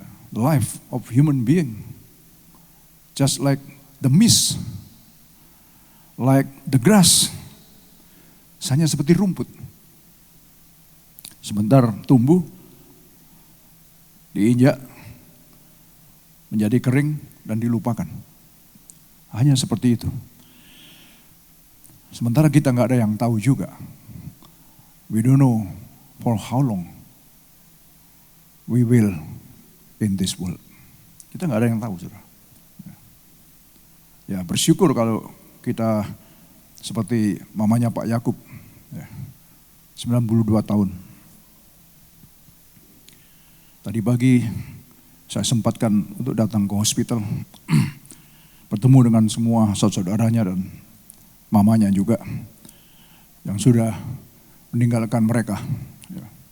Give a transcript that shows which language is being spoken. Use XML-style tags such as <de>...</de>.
<en>The life of human being, just like the mist, like the grass,</en> <id>hanya seperti rumput. Sebentar tumbuh, diinjak, menjadi kering dan dilupakan. Hanya seperti itu. Sementara kita nggak ada yang tahu juga.</id> <en>We don't know for how long we will in this world.</en> <id>Kita nggak ada yang tahu, saudara. Ya, bersyukur kalau kita seperti mamanya Pak Yakub, ya, 92 tahun. Tadi pagi saya sempatkan untuk datang ke hospital, bertemu dengan semua saudara-saudaranya dan mamanya juga yang sudah meninggalkan mereka. Ya.</id>